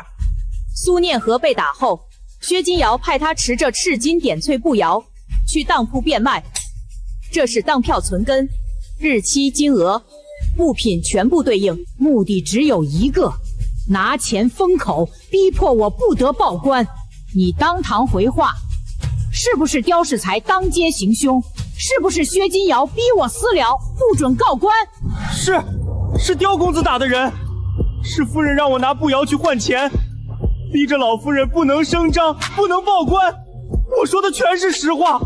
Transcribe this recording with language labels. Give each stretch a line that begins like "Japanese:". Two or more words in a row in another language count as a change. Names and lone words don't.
Chinese: 蘇念和被打後，薛金堯派他持着赤金點翠布謠去當鋪變賣。這是當票存根，日期、金額、物品全部對應，目的只有一個：拿錢封口，逼迫我不得報官。你當堂回話，是不是刁世才當街行凶？是不是薛金堯逼我私了，不准告官？是刁公子打的人，是夫人讓我拿布谣去換錢，逼着老夫人不能声张，不能報官。我說的全是實話。